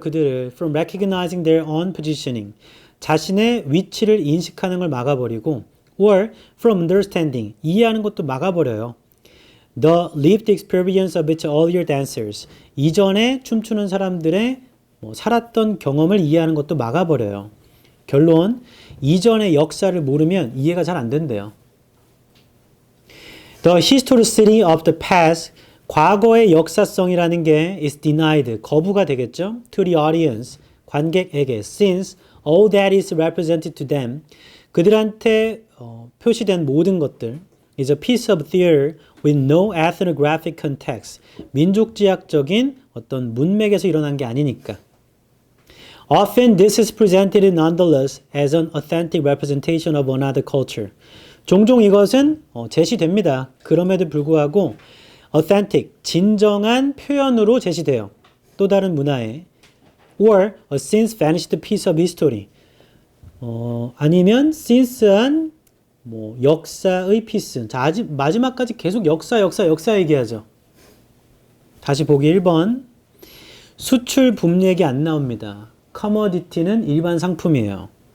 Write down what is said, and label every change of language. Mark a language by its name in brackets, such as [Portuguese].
[Korean] 그들을 [English] from recognizing their own positioning, [Korean] 자신의 위치를 인식하는 걸 막아버리고 [English] or from understanding, [Korean] 이해하는 것도 막아버려요. [English] the lived experience of its earlier dancers, [Korean] 이전에 춤추는 사람들의 살았던 경험을 이해하는 것도 막아버려요. 결론, 이전의 역사를 모르면 이해가 잘 안 된대요. [English] The historicity of the past, [Korean] 과거의 역사성이라는 게 [English] is denied, [Korean] 거부가 되겠죠. [English] To the audience, [Korean] 관객에게, [English] since all that is represented to them, [Korean] 그들한테 표시된 모든 것들 [English] is a piece of theater with no ethnographic context, [Korean] 민족지향적인 어떤 문맥에서 일어난 게 아니니까. [English] Often this is presented nonetheless as an authentic representation of another culture. [Korean] 종종 이것은 제시됩니다. 그럼에도 불구하고 authentic, 진정한 표현으로 제시돼요. 또 다른 문화에. [English] Or a since vanished piece of history. [Korean] 아니면 since한 역사의 피스. 자, 마지막까지 계속 역사 얘기하죠. 다시 보기 1번. 수출 붐 얘기 안 나옵니다. 커머디티는 일반 상품이에요.